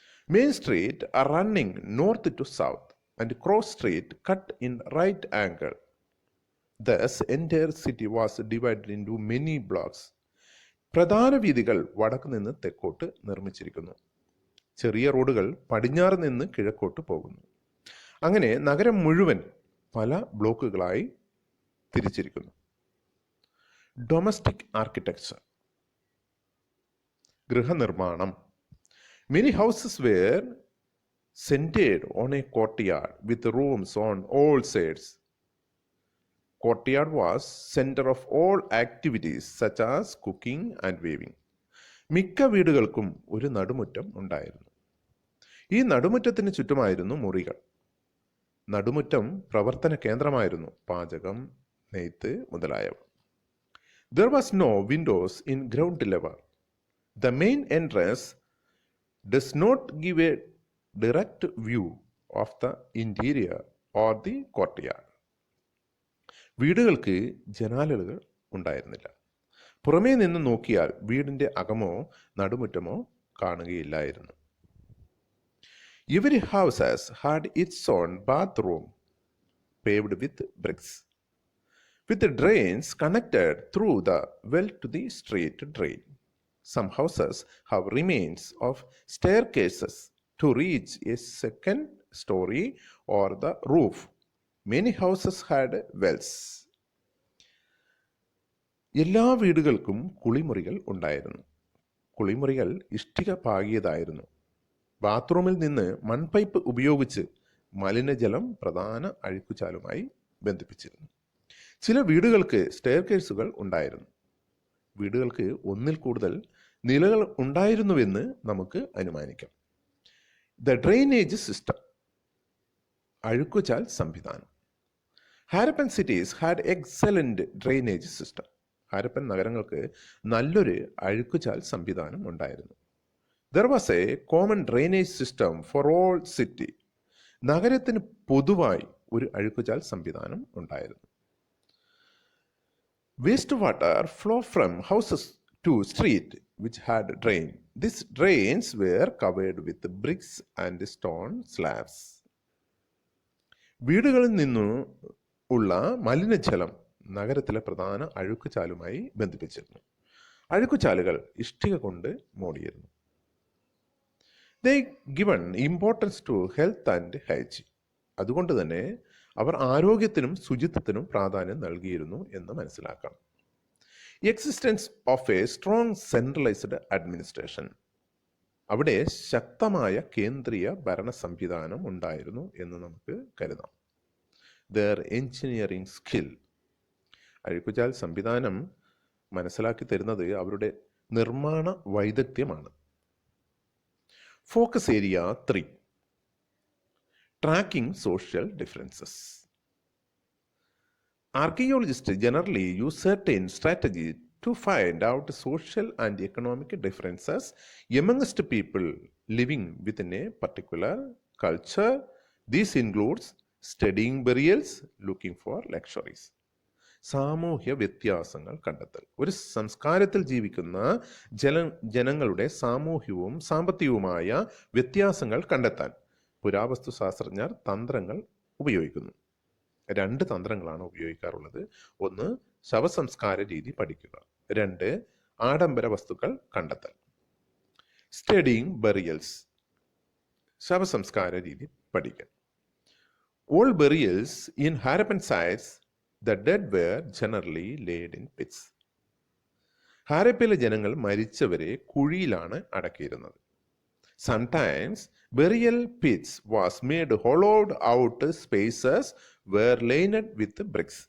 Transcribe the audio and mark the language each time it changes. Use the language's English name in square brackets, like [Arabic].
[English] Main street are running north to south and cross street cut in right angle. Thus, entire city was divided into many blocks. [Malayalam] പ്രധാന വീഥികൾ വടക്ക് നിന്ന് തെക്കോട്ട് നിർമ്മിച്ചിരിക്കുന്നു. ചെറിയ റോഡുകൾ പടിഞ്ഞാറ് നിന്ന് കിഴക്കോട്ട് പോകുന്നു. അങ്ങനെ നഗരം മുഴുവൻ പല ബ്ലോക്കുകളായി തിരിച്ചിരിക്കുന്നു. [English] Domestic architecture. [Malayalam] ഗൃഹനിർമ്മാണം. [English] Many houses were centered on a courtyard with rooms on all sides. Courtyard was center of all activities such as cooking and weaving. [Malayalam] മിക്ക വീടുകൾക്കും ഒരു നടുമുറ്റം ഉണ്ടായിരുന്നു. ഈ നടുമുറ്റത്തിന് ചുറ്റുമായിരുന്നു മുറികൾ. നടുമുറ്റം പ്രവർത്തന കേന്ദ്രമായിരുന്നു. പാചകം, നെയ്ത്ത് മുതലായവ. [English] There was no windows in ground level. The main entrance does not give a direct view of the interior or the courtyard. [Malayalam] വീടുകൾക്ക് ജനാലകൾ ഉണ്ടായിരുന്നില്ല. പുറമേ നിന്ന് നോക്കിയാൽ വീടിന്റെ അകമോ നടുമുറ്റമോ കാണുകയില്ലായിരുന്നു. [English] Every house had its own bathroom paved with bricks, with drains connected through the well to the street drain. Some houses have remains of staircases to reach a second story or the roof. Many houses had wells. [Malayalam] എല്ലാ വീടുകൾക്കും കുളിമുറികൾ ഉണ്ടായിരുന്നു. കുളിമുറികൾ ഇഷ്ടിക പാകിയതായിരുന്നു. ബാത്റൂമിൽ നിന്ന് മൺപൈപ്പ് ഉപയോഗിച്ച് മലിനജലം പ്രധാന അഴുക്കുചാലുമായി ബന്ധിപ്പിച്ചിരുന്നു. ചില വീടുകൾക്ക് സ്റ്റെയർകേസുകൾ ഉണ്ടായിരുന്നു. വീടുകൾക്ക് ഒന്നിൽ കൂടുതൽ നിലകൾ ഉണ്ടായിരുന്നുവെന്ന് നമുക്ക് അനുമാനിക്കാം. [English] The drainage system. [Malayalam] അഴുക്കുചാൽ സംവിധാനം. [English] Harappan cities had excellent drainage system. [Malayalam] Harappan നഗരങ്ങൾക്ക് നല്ലൊരു അഴുക്കുചാൽ സംവിധാനം ഉണ്ടായിരുന്നു. [English] There was a common drainage system for all city. [Malayalam] നഗരത്തിന് പൊതുവായി ഒരു അഴുക്കുചാൽ സംവിധാനം ഉണ്ടായിരുന്നു. [English] Waste water flow from houses to street which had drain. These drains were covered with bricks and stone slabs. [Malayalam] വീടുകളിൽ നിന്നു ഉള്ള മലിനജലം നഗരത്തിലെ പ്രധാന അഴുക്കുചാലുമായി ബന്ധിപ്പിച്ചിരുന്നു. അഴുക്കുചാലുകൾ ഇഷ്ടിക കൊണ്ട് മൂടിയിരുന്നു. [English] They given importance to health and hygiene. [Malayalam] അതുകൊണ്ട് തന്നെ അവർ ആരോഗ്യത്തിനും ശുചിത്വത്തിനും പ്രാധാന്യം നൽകിയിരുന്നു എന്ന് മനസ്സിലാക്കാം. [English] Existence of a strong centralized administration. [Malayalam] അവിടെ ശക്തമായ കേന്ദ്രീയ ഭരണ സംവിധാനം ഉണ്ടായിരുന്നു എന്ന് നമുക്ക് കരുതാം. [English] Their engineering skill. [Malayalam] അഴുക്കുചാൽ സംവിധാനം മനസ്സിലാക്കി തരുന്നത് അവരുടെ നിർമ്മാണ വൈദഗ്ധ്യമാണ്. [English] Focus area 3, tracking social differences. Archaeologists generally use certain strategies to find out social and economic differences amongst people living within a particular culture. This includes studying burials, looking for luxuries. [Malayalam] സാമൂഹ്യ വ്യത്യാസങ്ങൾ കണ്ടെത്തൽ. ഒരു സംസ്കാരത്തിൽ ജീവിക്കുന്ന ജനങ്ങളുടെ സാമൂഹ്യവും സാമ്പത്തികവുമായ വ്യത്യാസങ്ങൾ കണ്ടെത്താൻ പുരാവസ്തു ശാസ്ത്രജ്ഞർ തന്ത്രങ്ങൾ ഉപയോഗിക്കുന്നു. 2 തന്ത്രങ്ങളാണ് ഉപയോഗിക്കാറുള്ളത്. 1, ശവസംസ്കാര രീതി പഠിക്കുക. 2, ആഡംബര വസ്തുക്കൾ കണ്ടെത്തൽ. [English] studying burials, [Malayalam] ശവസംസ്കാര രീതി പഠിക്കുക. [English] All burials in Harappan sites, the dead were generally laid in pits. [Malayalam] ഹാരപ്പയിലെ ജനങ്ങൾ മരിച്ചവരെ കുഴിയിലാണ് അടക്കിയിരുന്നത്. [English] Sometimes burial pits was made hollowed out spaces were lined with bricks.